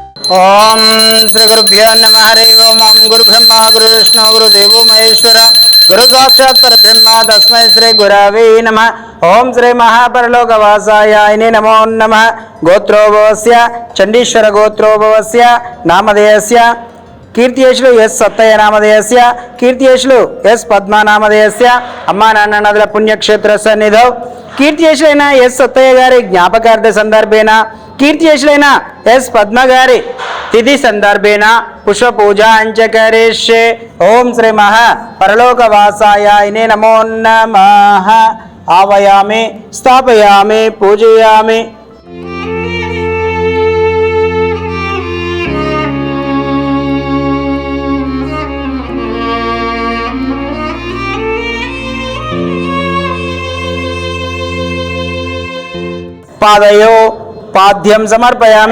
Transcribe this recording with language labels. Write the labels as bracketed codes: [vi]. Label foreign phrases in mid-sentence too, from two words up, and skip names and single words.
[sa] ओम श्री गुरुभ्यो नमः। हरि ओम। ओम गुरु ब्रह्मा गुरु विष्णु गुरुदेवो महेश्वर गुरु साक्षात् परब्रह्म तस्मै श्री गुरवे नमः। ओम श्री महापरलोकवासाय नमो नमः। गोत्रोभवस्य चंडीश्वर गोत्रोभवस्य नामधेयस्य కీర్తియేషులు ఎస్ సత్తయ్య నామధేయస్య కీర్తియేషులు ఎస్ పద్మా నామధేయస్య [te] అమ్మా నాన్న [sa] నదుల పుణ్యక్షేత్ర సన్నిధౌ కీర్తియేషులైన ఎస్ సత్తయ్య గారి జ్ఞాపకార్థ సందర్భేన కీర్తియేషులైన ఎస్ పద్మ గారి తిథి సందర్భేన పుష్ప పూజ అంచకరిష్యే. ఓం శ్రీ మహా పరలోకవాసాయ నమో నమః. ఆవయామి స్థాపయామి పూజయామి. पादयो पाद्यं समर्पयामि.